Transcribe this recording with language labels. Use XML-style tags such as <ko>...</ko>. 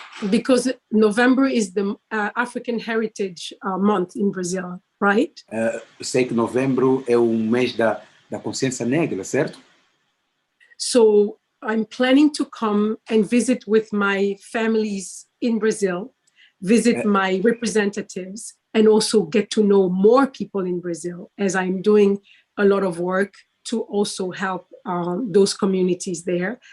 <en>Because November is the African Heritage Month in Brazil, right?</en> <pt>Sei que novembro é o mês da consciência negra, certo?</pt> <en>So I'm planning to come and visit with my families in Brazil, visit my representatives, and also get to know more people in Brazil, as I'm doing a lot of work to also help those communities there.</en>